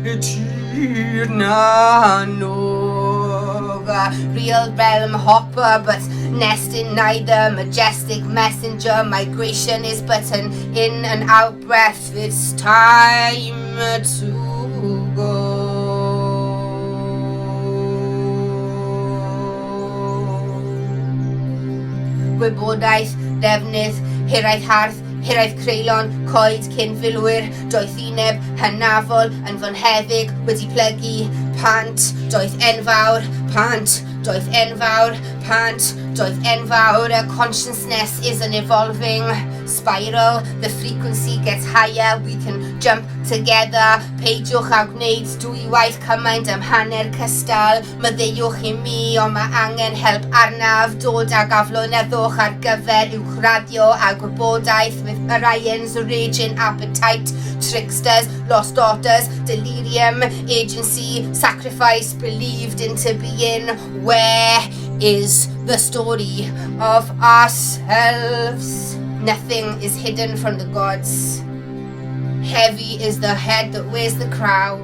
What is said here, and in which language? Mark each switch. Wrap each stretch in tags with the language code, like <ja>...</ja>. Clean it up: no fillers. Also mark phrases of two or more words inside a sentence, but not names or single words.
<en>Real realm hopper, but nest in neither. Majestic messenger, migration is but an in and out breath. It's time to go.</en> <cy>Gwybodaeth, defnydd, hiraeth hardd, hiraeth creulon, coed cyn filwyr, doeth uneb, hynafol, yn fonheddig, wedi plygu, pant, doeth enfawr, pant, doeth enfawr, pant, doeth enfawr.</cy> <en>A consciousness is an evolving spiral. The frequency gets higher, we can jump together.</en> <cy>Peidiwch a gwneud dwywaith cymaint am hanner cystal. Maddeuwch I mi, ond mae angen help arnaf. Dod ag aflonyddwch ar gyfer uwchraddio a gwybodaeth</cy> <en>with Orion's raging appetite. Tricksters, lost daughters, delirium, agency, sacrifice, believed into being. Where is the story of ourselves? Nothing is hidden from the gods. Heavy is the head that wears the crown.</en>